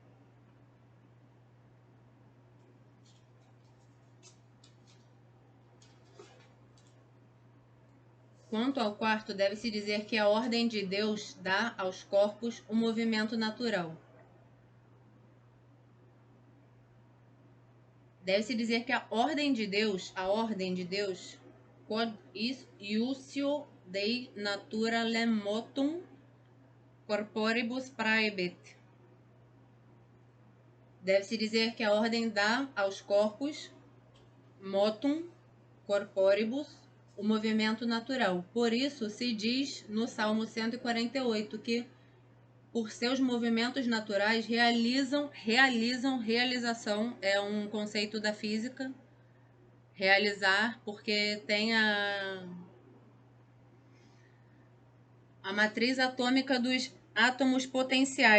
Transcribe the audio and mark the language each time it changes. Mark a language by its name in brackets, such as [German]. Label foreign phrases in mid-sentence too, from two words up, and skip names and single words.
[Portuguese] Quanto ao quarto, deve-se dizer que a ordem de Deus dá aos corpos um movimento natural. Deve-se dizer que a ordem de Deus, [Latin] quod iusio Dei naturalem motum corporibus praebit. [Portuguese] Deve-se dizer que a ordem dá aos corpos [Latin] motum corporibus [Portuguese] o movimento natural. Por isso se diz no Salmo 148 que por seus movimentos naturais realização é um conceito da física, realizar porque tem a matriz atômica dos Átomos potenciais.